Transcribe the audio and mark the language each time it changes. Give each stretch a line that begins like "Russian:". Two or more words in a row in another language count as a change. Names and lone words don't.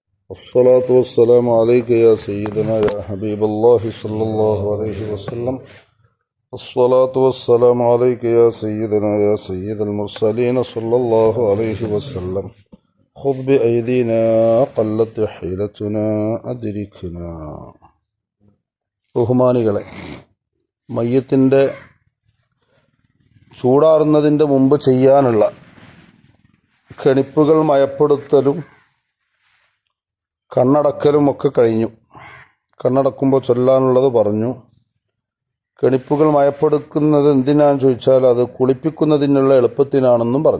Arabic: الصلاة والسلام عليك يا سيدنا يا حبيب الله صلى الله عليه وسلم. الصلاة والسلام عليك يا سيدنا يا سيد المرسلين صلى الله عليه وسلم. خذ بأيدينا قلت حيلتنا أدركنا.
Malayalam: ബഹുമാനികളെ, മയ്യത്തിൻ്റെ ചൂടാറുന്നതിൻ്റെ മുമ്പ് ചെയ്യാനുള്ള കെണിപ്പുകൾ മയപ്പെടുത്തലും കണ്ണടക്കലും ഒക്കെ കഴിഞ്ഞു. കണ്ണടക്കുമ്പോൾ ചൊല്ലാനുള്ളത് പറഞ്ഞു. കെണിപ്പുകൾ മയപ്പെടുക്കുന്നത് എന്തിനാണെന്ന് ചോദിച്ചാൽ അത് കുളിപ്പിക്കുന്നതിനുള്ള എളുപ്പത്തിനാണെന്നും പറഞ്ഞു.